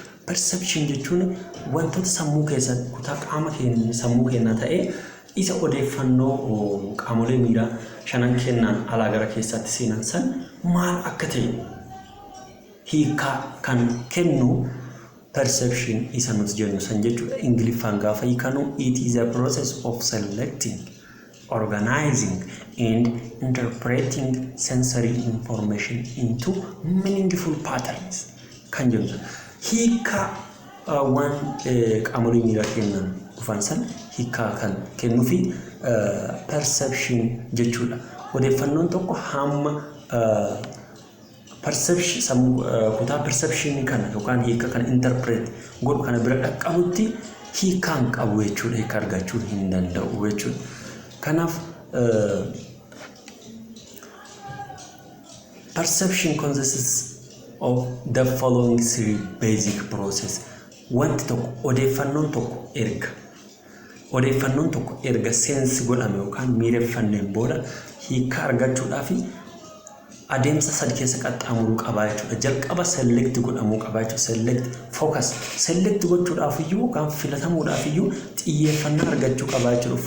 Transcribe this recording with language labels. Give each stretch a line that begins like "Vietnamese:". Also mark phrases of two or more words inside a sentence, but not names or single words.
Oromo: Perception jechuun wantoota sammuu keessatti kutaa qaama keenya sammuu keenya ta'ee isa odeeffannoo qaamolee miiraa shanan kennan alaa gara keessatti seenan san maal akka ta'e hiikaa kan kennu perception isa nuti jennu san jechuudha. Ingiliffaan gaafa hiikanu
English: it is a process of selecting, organizing and interpreting sensory information into meaningful patterns
Oromo: kan jennu. Hiikaa waan qaamolee miiraa kennan dhufan san hiikaa kan kennuu fi perception jechuudha. Odeeffannoon tokko hamma perception kutaa perception kana yookaan hiikaa kan interpret godhu kana bira dhaqqabutti hiikaan qabu jechuudha. Hiikaa argachuu hin danda'u jechuudha.
English: Kanaaf perception consists of the following three basic process.
Oromo: Wanti tokko odeeffannoon tokko erga sensi godhame yookaan miireffanneen booda hiikaa argachuudhaaf adeemsa sadii keessa qaxxaamuruu qabaa jechuudha. Jalqaba select godhamuu qabaa jechuudha.
English: Select focus select
Oromo: gochuudhaaf iyyuu yookaan filatamuudhaaf iyyuu xiyyeeffannaa argachuu qabaa jechuudha.